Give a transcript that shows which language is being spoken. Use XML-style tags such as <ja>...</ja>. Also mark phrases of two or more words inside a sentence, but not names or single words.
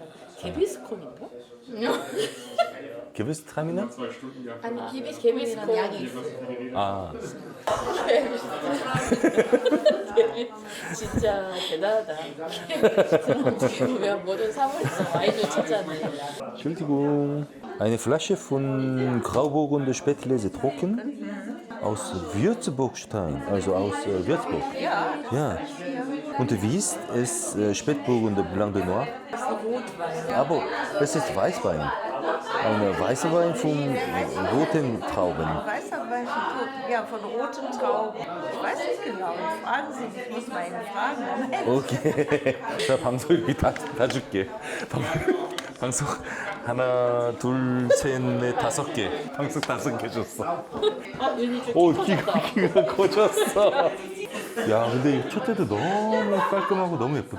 <ko>개비스콘인가? 게베스트라미나? 아니 개비스콘 기비스콘이라는 약이 있어요. 아, 진짜 대단하다. 어떻게 보면 모든 사물에서 와인을 찾아내.</ko> <de>Entschuldigung. Eine Flasche von Grauburgunder Spätlese trocken aus Würzburgstein, also aus Würzburg. Ja, Ja. Und wie ist es Spätburgunder Blanc de Noir? das ist Rotwein. Aber es ist Weißwein. Ein weißer Wein von roten Trauben. Weißer Wein von Toten, ja, von roten Trauben. Ich weiß nicht genau, fragen Sie mich, ich muss mal ihn fragen. Moment.</de> <ko>오케이. 자, 방송 여기 다 줄게. 방송 하나, 둘, 셋, 넷, 5개. 방송 5개 줬어. 아, 윤희 좀 오, 커졌다. 키가 커졌어. 야, 근데 이 첫째도 너무 깔끔하고 너무 예쁘다.</ko>